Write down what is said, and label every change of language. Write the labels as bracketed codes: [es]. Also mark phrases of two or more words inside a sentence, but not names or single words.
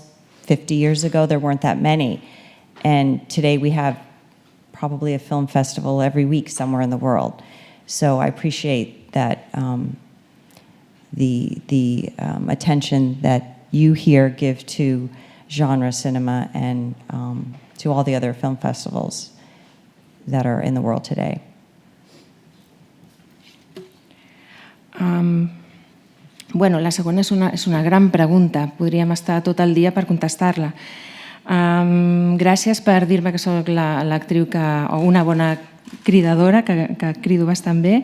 [en] 50 years ago, there weren't that many. And today we have probably a film festival every week somewhere in the world. So I appreciate appreciate that the attention that you here give to genre cinema and to all the other film festivals that are in the world today. [ca] Bueno, la segona és una gran pregunta. Podríem estar tot el dia per contestar-la. Gràcies per dir-me que sóc l'actriu o una bona cridadora, que crido bastant bé.